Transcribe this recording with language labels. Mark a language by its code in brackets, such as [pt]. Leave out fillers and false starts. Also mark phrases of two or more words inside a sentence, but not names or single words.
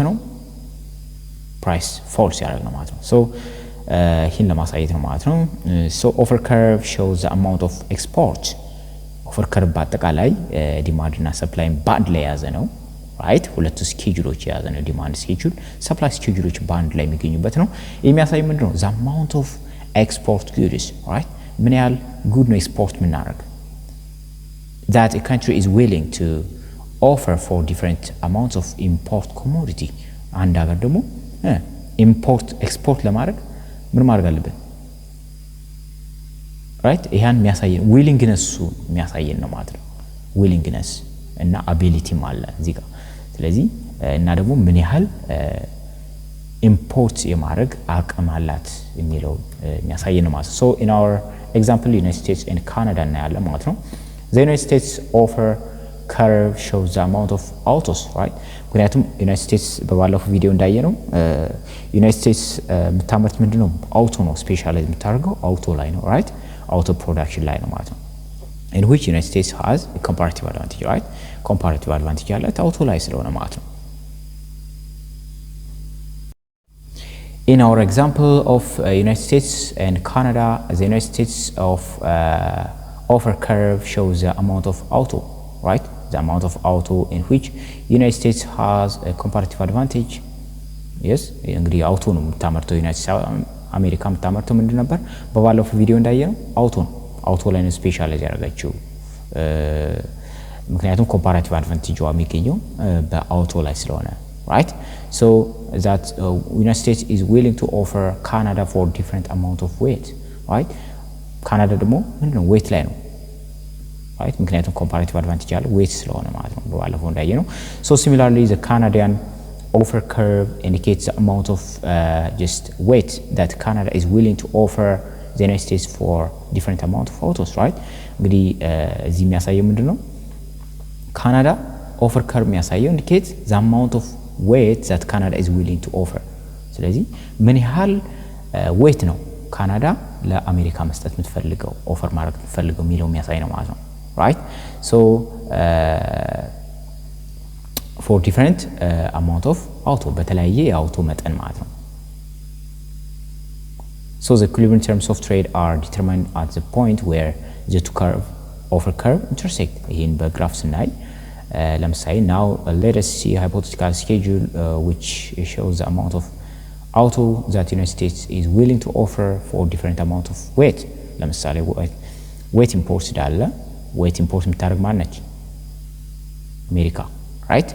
[am] ነው [en] price falls [am] ያደርግ ነው ማለት ነው so ይህን ለማሳየት ነው ማለት ነው [en] so offer curve shows the amount of export offer curve [am] በአጠቃላይ ዲማንድ እና ሰፕላይ ባንድ ላይ ያዘ ነው right ሁለቱ ስኬጁሎች ያዘ ነው [en] demand schedule supply schedules [am] ባንድ ላይ የሚገኙበት ነው የሚያሳይ ምንድነው [en] the amount of export goods right [am] ምን ያህል ጉድ ነው ኤክስፖርት ምናደርግ [en] that a country is willing to offer for different amounts of import commodity [am] አንድ ሀገር ደግሞ [en] import export [am] ለማድረግ ምን ማድረግ አለበት right ይሄን የሚያሳየን ዊሊንግነስ የሚያሳየን ነው ማለት ነው ዊሊንግነስ እና አቢሊቲ ማለት እዚህ ጋር ስለዚህ እና ደግሞ ምን ያህል ኢምፖርት የማድረግ አቅም አላት የሚለው የሚያሳየን ነው ማለት ነው [en] so in our example United States and Canada [am] እናያለን ማለት ነው [en] the United States offer curve shows the amount of autos right [am] ምክንያቱም ዩናይትድ ስቴትስ በባለፈው ቪዲዮ እንዳየነው ዩናይትድ ስቴትስ የምታመርት ምንድነው አውቶ ነው ስፔሻላይዝ የምታደርገው አውቶ ላይ ነው right [en] auto production [am] ላይ ነው ማለት ነው [en] in which United States has a comparative advantage right comparative advantage [am] ያላት አውቶ ላይ ስለሆነ ማለት ነው [en] in our example of United States and Canada the United States of offer curve shows the amount of auto right the amount of auto in which United States has a comparative advantage yes [am] እንግዲህ አውቶ ነው የምታመርተው ዩናይትድ ስቴትስ አሜሪካ የምታመርተው ምንድን ነበር በባለፈው ቪዲዮ እንዳየነው አውቶ ላይ ነው ስፔሻላይዝ ያደረጋችው ምክንያቱም ኮምፓራቲቭ አድቫንቴጅ የሚገኘው በአውቶ ላይ ስለሆነ [en] right? So that United States is willing to offer Canada for different amount of weight, right? [am] Canada ደግሞ ምንድነው weight ላይ ነው, right? ምክንያቱም comparative advantage ያለው weight ስለሆነ ማለት ነው ባለፈው እንዳየነው። [en] So similarly the Canadian offer curve indicates the amount of just weight that Canada is willing to offer the United States for different amount of autos, right? [am] እንግዲህ እዚህ የሚያሳየው ምንድነው ካናዳ [en] offer curve የሚያሳየው indicates the amount of weight that Canada is willing to offer. [am] ስለዚህ ምን ያህል weight ነው ካናዳ ለአሜሪካ መስጠት የምትፈልገው ኦፈር ማድረግ የምትፈልገው የሚለው የሚያሳይ ነው ማለት ነው, [en] right? So for different amount of auto [am] በተለያየ የአውቶ መጠን ማለት ነው. [en] So the equilibrium terms of trade are determined at the point where the two curve offer curve intersect. [am] ይሄን በግራፍ ስናይ ለምሳሌ [en] now let us see a hypothetical schedule which shows the amount of auto that United States is willing to offer for different amount of weight. [am] ለምሳሌ [en] weight import [am] ዳለ [en] weight import [am] የምታደርግ ማን ነች? አሜሪካ, right?